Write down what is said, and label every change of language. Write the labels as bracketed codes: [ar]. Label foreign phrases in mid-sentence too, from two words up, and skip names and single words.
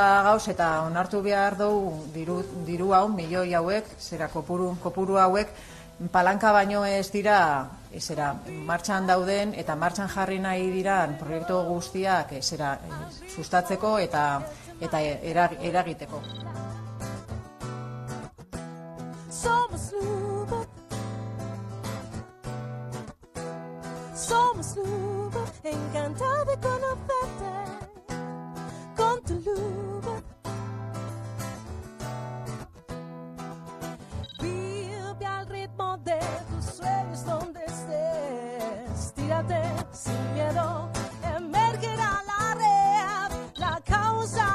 [eu] gauz eta onartu behar dugu diru hau, milioi hauek, kopuru hauek, palanka baino ez dira martxan dauden eta martxan jarri nahi diran proiektu guztiak sustatzeko eta eragiteko. [es] Somos Luba, somos Luba, encantada de conocerte con tu Luba. Vive al ritmo de tus sueños donde estés, tírate sin miedo, emergerá la red, la causa